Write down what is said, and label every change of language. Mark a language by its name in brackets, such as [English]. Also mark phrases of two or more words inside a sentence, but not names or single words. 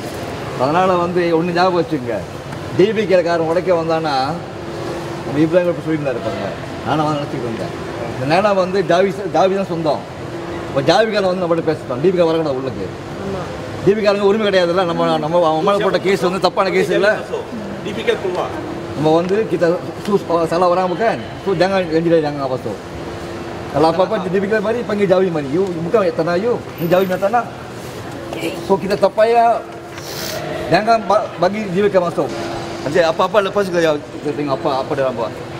[Tamil] அதனால் வந்து ஒன்று ஞாபகம் வச்சுங்க, டிபிகேக்காரன் உடைக்க வந்தானா நம்ம இப்ராஹிம் சொல்லிட்டு இருப்பாங்க. நானும் அவன் நினச்சிக்கிட்டு இருந்தேன். இந்த நேரம் வந்து ஜாவி தான் சொந்தம். இப்போ ஜாவிகாரன் வந்து நம்மகிட்ட பேசிட்டோம். டிபிகா வரக்கூடாது உள்ளுக்கு. டிபிகாரங்க உரிமை கிடையாதுல்ல. நம்ம அவன் மேலே போட்ட கேஸ் வந்து தப்பான கேஸ் இல்லை. நம்ம வந்து [Malay] kita salah orang bukan, so jangan jangan apa tu. Kalau apa-apa dipikir mari panggil Jawi mari. You bukan tanah you, ni Jawi punya tanah. So kita tak payah jangan bagi dia ke masuk. Nanti apa-apa lepas kita tengok apa dalam buat.